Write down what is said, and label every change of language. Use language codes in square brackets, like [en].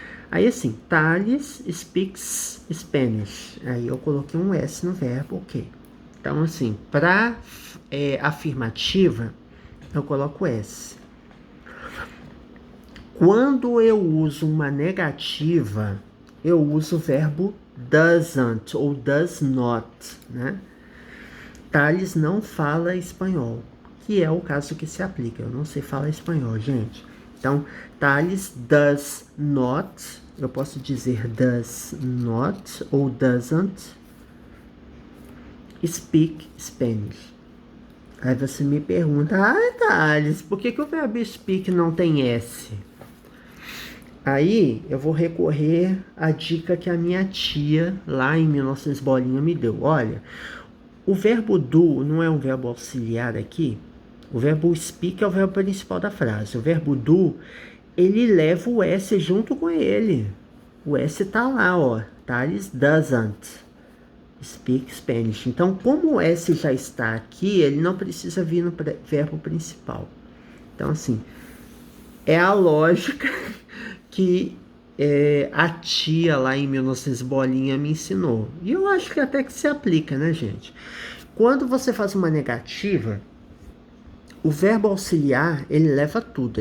[pt] Aí assim, [en] Thales speaks Spanish. [pt] Aí eu coloquei um S no verbo, ok. Então assim, para afirmativa, eu coloco S. Quando eu uso uma negativa, eu uso o verbo doesn't ou does not, né? Thales não fala espanhol, que é o caso que se aplica. Eu não sei falar espanhol, gente. Então, [en] Thales does not, [pt] eu posso dizer does not ou [en] doesn't speak Spanish. [pt] Aí você me pergunta, Thales, por que o verbo speak não tem S? Aí eu vou recorrer à dica que a minha tia, lá em 1900 bolinha, me deu. Olha, o verbo do não é um verbo auxiliar aqui. O verbo speak é o verbo principal da frase. O verbo do, ele leva o S junto com ele. O S tá lá, ó. [en] Thales doesn't speak Spanish. [pt] Então, como o S já está aqui, ele não precisa vir no verbo principal. Então, assim, é a lógica que a tia lá em 1900 bolinha me ensinou. E eu acho que até que se aplica, né, gente? Quando você faz uma negativa, o verbo auxiliar, ele leva tudo.